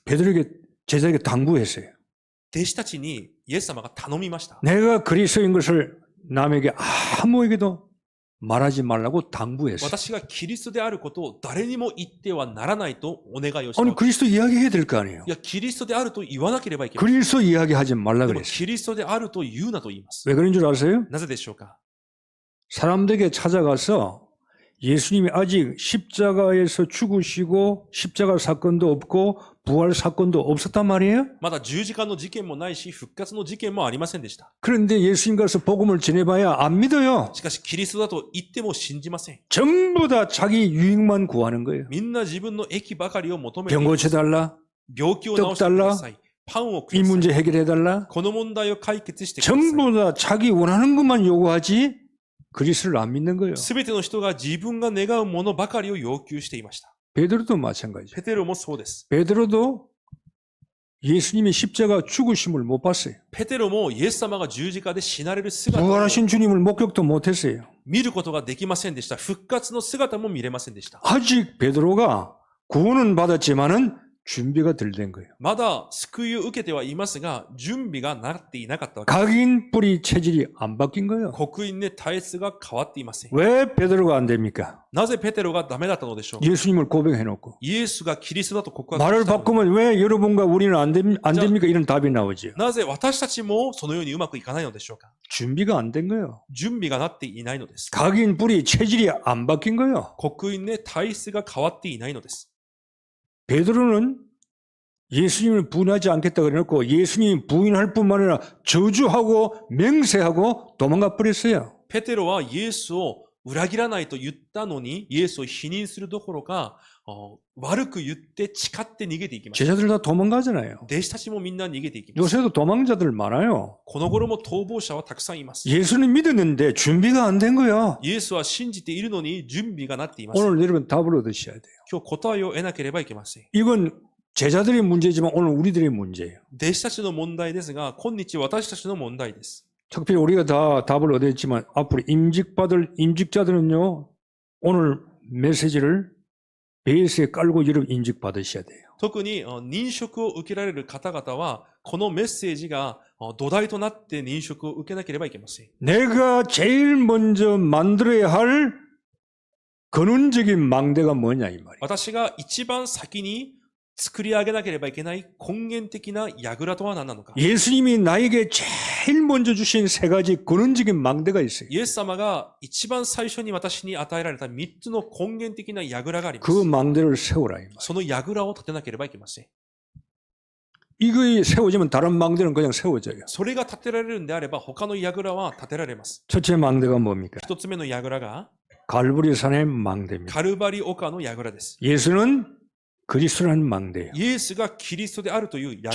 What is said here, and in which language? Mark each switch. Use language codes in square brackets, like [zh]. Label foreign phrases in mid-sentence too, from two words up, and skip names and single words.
[ko] 베드로에게 제자에게 당부했어요. [ja] 弟子たちにイエス様が頼みました。 [ko] 내가 그리스도인 것을 남에게 아무에게도 말하지 말라고 당부했어요. [ja] 私がキリストであることを誰にも言ってはならないとお願いをした。 [ko] 아니 그리스도 이야기해야 될 거 아니에요. [ja] いや、キリストであると言わなければいけない。 [ko] 그리스도 이야기하지 말라 [ja] でも [ko] 그랬어요. [ja] キリストであると言うなと言います。 [ko] 왜 그런 줄 아세요? [ja] なぜでしょうか。 [ko] 사람들에게 찾아가서 예수님이 아직 십자가에서 죽으시고 십자가 사건도 없고 부활 사건도 없었단 말이에요. [ja] まだ十字架の事件もないし、復活の事件もありませんでした。 [ko] 그런데 예수님 가서 복음을 전해봐야 안 믿어요. [ja] しかし、キリストだと言っても信じません。 [ko] 전부 다 자기 유익만 구하는 거예요. [ja] みんな自分の益ばかりを求めてい [ko] 병 [ja] ます [ko] 고쳐달라. [ja] 病気を治してください。パンをく [ko] 이 [ja] ださい。 [ko] 문제 해결해달라. [ja] この問題を解決してください。 [ko] 전부 다 자기 원하는 것만 요구하지 그리스도를 안 믿는 거예요. [ja] すべての人が自分が願うものばかりを要求していました。 [ko] 베드로도 마찬가지예요. [ja] ペテロもそうです。 [ko] 베드로도 예수님의 십자가 죽으심을 못 봤어요. [ja] ペテロもイエス様が十字架で死なれる姿を [ko] 부활하신 주님을 목격도 못했어요. [ja] 見ることができませんでした。復活の姿も見れませんでした。 [ko] 아직 베드로가 구원은 받았지만은 준비가 덜 된 거예요. [ja] まだ救いを受けてはいますが、準備がなっていなかったわけです。 [ko] 각인 뿌리 체질이 안 바뀐 거예요. [ja] 刻印で体質が変わっていません。 [ko] 왜 베드로가 안 됩니까? [ja] なぜペテロがダメだったのでしょうか。 [ko] 예수님을 고백해놓고 [ja] イエスがキリストだと告白 [ko] 말을 [ja] したのに [ko] 바꾸면 왜 여러분과 우리는 안 됩니까? 이런 답이 나오죠. [ja] なぜ私たちもそのようにうまくいかないのでしょうか。 [ko] 준비가 안 된 거예요. [ja] 準備がなっていないのです。 [ko] 각인 뿌리 체질이 안 바뀐 거예요. [ja] 刻印で体質が変わっていないのです。 [ko] 베드로는 예수님을 부인하지 않겠다 그래놓고 예수님 부인할 뿐만 아니라 저주하고 맹세하고 도망가 버렸어요. [ja] ペテロはイエスを裏切らないと言ったのに、イエスを否認するどころか、悪く言って誓って逃げていきました。 [ko] 제자들 다 도망가잖아요. [ja] 弟子たちもみんな逃げていきます。 [ko] 요새도 도망자들 많아요. [ja] この頃も逃亡者はたくさんいます。 [ko] 예수는 믿었는데 준비가 안 된 거야. [ja] イエスは信じているのに準備がなっていません。 [ko] 오늘 여러분 답을 얻으셔야 돼요. [ja] 今日答えを得なければいけません。 [ko] 이건 제자들의 문제지만 오늘 우리들의 문제예요. [ja] 弟子たちの問題ですが、今日私たちの問題です。 [ko] 특별히 우리가 다 답을 얻었지만 앞으로 임직자들은요, 오늘 메시지를 베이스에 깔고 여러분 임직받으셔야 돼요. [ja] 特に認職を受けられる方々は、このメッセージが土台となって認職を受けなければいけません。 [ko] 내가 제일 먼저 만들어야 할 근원적인 망대가 뭐냐 이 말이에요. [ja] 私が一番先に作り上げなければいけない根源的な櫓とは何なのか。 [ko] 예수님이 나에게 제일 먼저 주신 세 가지 근원적인 망대가 있어요. [ja] イエス様が一番最初に私に与えられた3つの根源的な櫓がありま [ko] 그 [ja] す。 [ko] 망대를 세우라 이 말이에요. [ja] その櫓を立てなければいけません。 [ko] 이거에 세워지면 다른 망대는 그냥 세워져요. [ja] それが立てられるんであれば他の櫓は立てられます。 [ko] 첫째 망대가 뭡니까? [ja] 一つ目の櫓が [ko] 갈보리산의 망대입니다. [ja] カルバリ丘の櫓です。 [ko] 예수는 그리스도라는 망대예요. [ja] イエスがキリストであるという櫓